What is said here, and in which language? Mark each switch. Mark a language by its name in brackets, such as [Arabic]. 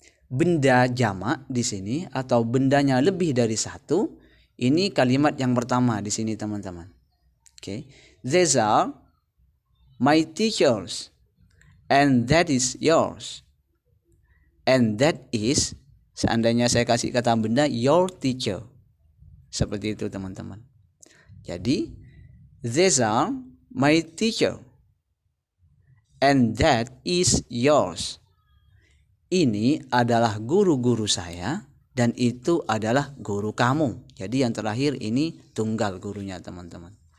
[Indonesian] benda jamak di sini atau bendanya lebih dari satu, ini kalimat yang pertama di sini teman-teman. Oke. [English] These are my teachers and that is yours. And that is, [Indonesian] seandainya saya kasih kata benda, [English] your teacher. [Indonesian] Seperti itu teman-teman. Jadi [English] these are my teacher and that is yours. [Indonesian] Ini adalah guru-guru saya dan itu adalah guru kamu. Jadi yang terakhir ini tunggal gurunya teman-teman.